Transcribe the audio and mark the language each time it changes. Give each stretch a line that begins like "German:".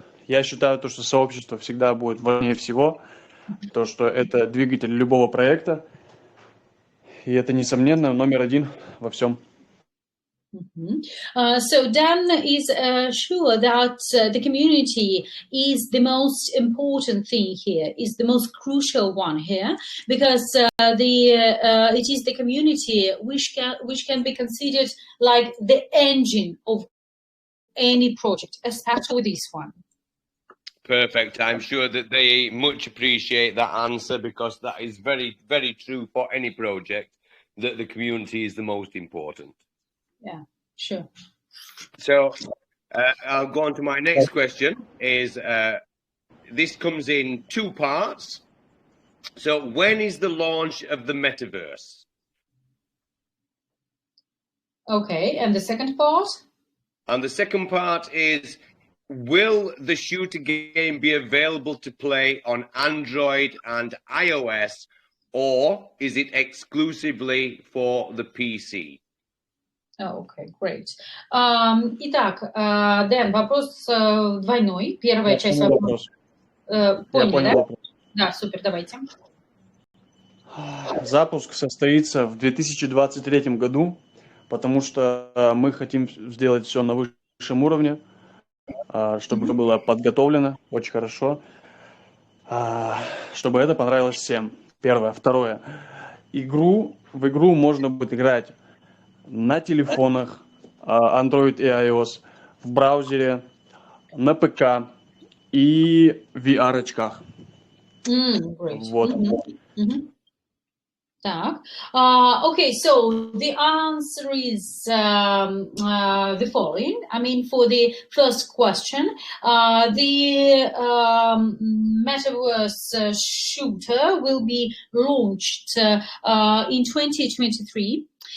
Russian: Я считаю, то, что сообщество всегда будет важнее всего, то, что это двигатель любого проекта, и это, несомненно, номер один во всем.
English: So Dan is sure that the community is the most important thing here, is the most crucial one here, because it is the community which can be considered like the engine of any project, especially this one. Perfect. I'm sure that they much appreciate that answer, because that is very, very true for any project, that the community is the most important. Yeah, sure. So I'll go on to my next question. This comes in two parts. So when is the launch of the metaverse? Okay, and the second part? And the second part is: will the shooter game be available to play on Android and iOS, or is it exclusively for the PC? Okay, great.
Russian: Итак, Дэн, вопрос двойной. Первая часть вопроса. Поняли, да? Да, супер, давайте. Запуск состоится в 2023 году, потому что мы хотим сделать все на высшем уровне, чтобы это было подготовлено очень хорошо, чтобы это понравилось всем. Первое. Второе. В игру можно будет играть на телефонах Android и iOS, в браузере, на ПК и VR-очках. Вот.
English: Okay, so the answer is the following. I mean, for the first question, the Metaverse shooter will be launched in 2023.